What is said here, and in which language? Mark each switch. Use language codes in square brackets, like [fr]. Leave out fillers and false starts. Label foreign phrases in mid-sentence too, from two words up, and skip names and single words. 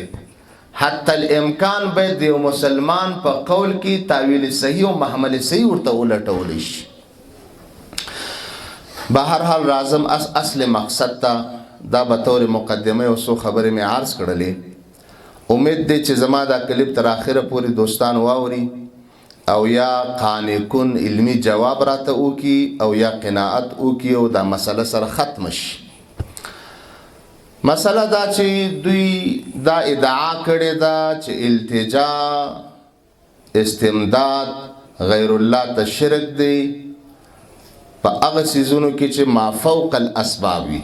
[ps] حتی الامکان باید د یو مسلمان په قول کې تعویل صحیح او محمل صحیح ورته ولټولی شي. بهرحال راځم اصل مقصد ته. دا به طور مقدمه او څو خبرې مې عرض کړلې. امید دی چې زما دا کلیپ تر اخره پورې دوستان واوري او یا قانع کن علمی جواب راته وکي او یا قناعت وکي او دا مسله سره ختم شي. مسله دا چې دوی دا ادعا کړې ده چې التجا، استمداد غیر الله ته شرک دی په هغه څیزونو کې چې ما فوق الاسباب وي.